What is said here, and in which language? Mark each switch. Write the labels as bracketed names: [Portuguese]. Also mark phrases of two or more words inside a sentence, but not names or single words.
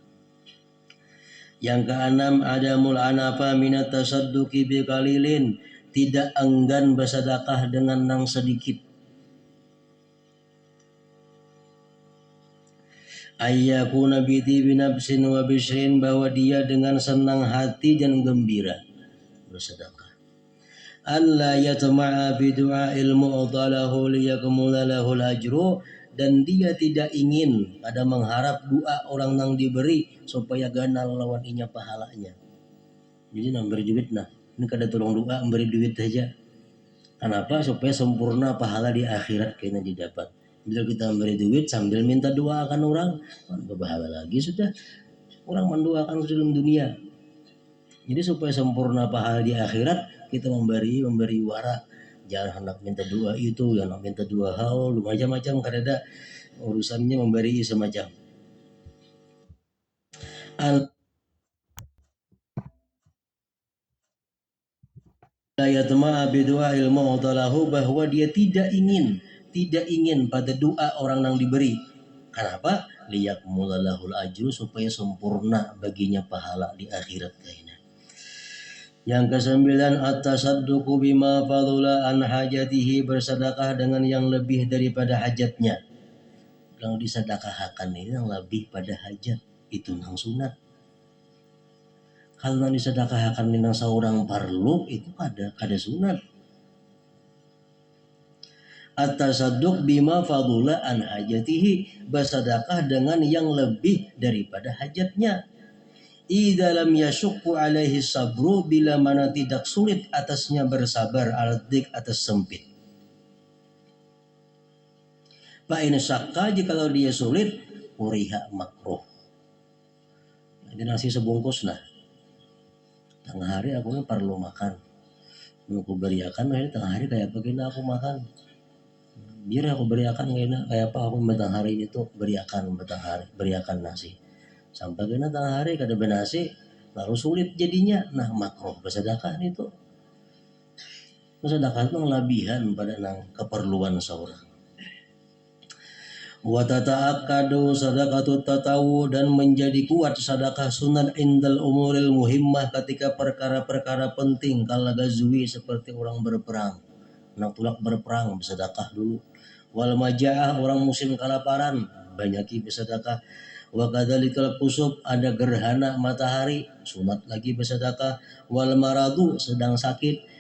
[Banjar] Yang keenam, [Arabic] عدم الأنفة من التصدق بقليل, [Banjar] tidak enggan bersedekah dengan nang sedikit. [Arabic] أن يكون بطيب نفس وبشر, [Banjar] bahwa dia dengan senang hati dan gembira bersedekah. [Arabic] ألا يطمع بدعاء المعطى له ليكمل له الأجر, [Banjar] dan dia tidak ingin ada mengharap doa orang nang diberi supaya ganal lawan inya pahalanya. Jadi nang beri duit nah, ini kada tolong doa memberi duit saja. Kenapa? Supaya sempurna pahala di akhirat kayaknya didapat. Bila kita memberi duit sambil minta doa akan orang, berpahala lagi sudah. Orang mendoakan dalam dunia. Jadi supaya sempurna pahala di akhirat, kita memberi wara. Jangan hendak minta doa itu, jangan minta doa haul, macam-macam, kada urusannya memberi semacam. [Arabic] يطمع بدعاء المعطى له, [Banjar] bahwa dia tidak ingin pada doa orang yang diberi. Kenapa? [Arabic] ليكمل له الأجر, [Banjar] supaya sempurna baginya pahala di akhirat kayaknya. Yang kesembilan, [Arabic] التصدق بما فضل عن حاجته, [Banjar] bersedekah dengan yang lebih daripada hajatnya. Yang disedekahkan ini yang lebih pada hajat, itu nang sunat. Kalau disedekahkan nang seorang parlu, itu kada sunat. [Arabic] التصدق بما فضل عن حاجته, [Banjar] bersedekah dengan yang lebih daripada hajatnya. [Arabic] إذا لم يشق عليه الصبر, [Banjar] bila mana tidak sulit atasnya bersabar, al-dik, atas sempit. [Arabic] فإن شق, [Banjar] jikalau dia sulit, [Arabic] كره مكروه. [Banjar] Jadi nasi sebungkus nah. Tengah hari aku ni perlu makan. Aku beriakan, tengah hari kayak begini aku makan. Biar aku beriakan kayak apa aku tengah hari ini tuh beriakan nasi. Sampai kena tengah hari kada bernasi, lalu sulit jadinya. Nah, makruh bersedekah itu. Bersedekah itu lebihan pada nang keperluan seorang. [Arabic] وتتأكد صدقة التطوع, [Banjar] dan menjadi kuat sedekah sunat [Arabic] عند الأمور المهمة, [Banjar] ketika perkara-perkara penting [Arabic] كالغزو, [Banjar] seperti orang berperang. Nak tulak berperang bersedekah dulu. [Arabic] والمجاعة, [Banjar] orang musim kelaparan, banyaki bersedekah. [Arabic] وكذلك الكسوف, [Banjar] ada gerhana matahari, sunat lagi bersedekah. [Arabic] والمرض, [Banjar] sedang sakit.